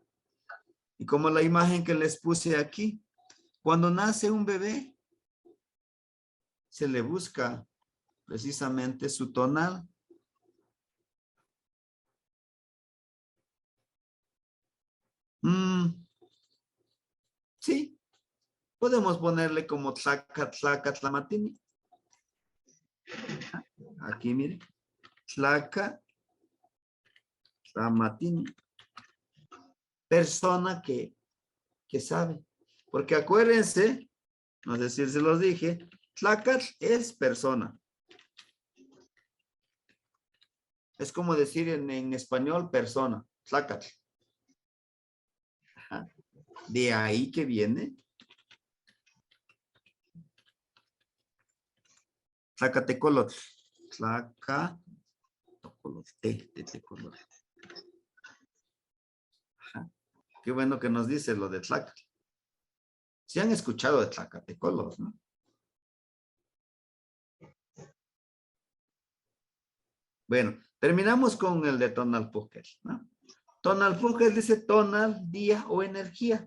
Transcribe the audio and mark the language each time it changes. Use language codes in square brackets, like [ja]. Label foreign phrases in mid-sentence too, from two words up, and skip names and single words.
[es] Y como la imagen que les puse aquí, cuando nace un bebé, se le busca precisamente su tonal. Sí, podemos ponerle como [nah] tlaca, tlaca, tlamatini. [es] Aquí, miren. [nah] Tlaca, tlamatini. [es] Persona que sabe. Porque acuérdense, no sé si se los dije, tlacatl es persona. Es como decir en español persona, tlacatl. Ajá. De ahí que viene tlacatecolotl. [nah] Tlacatecolotl. Tecolotl. [es] Ajá. Qué bueno que nos dice lo de tlacatl. Si han escuchado de tlacatecolotl, ¿no? Bueno, terminamos con el de Tonalpúquetl, ¿no? Tonalpúquetl dice tonal, día o energía.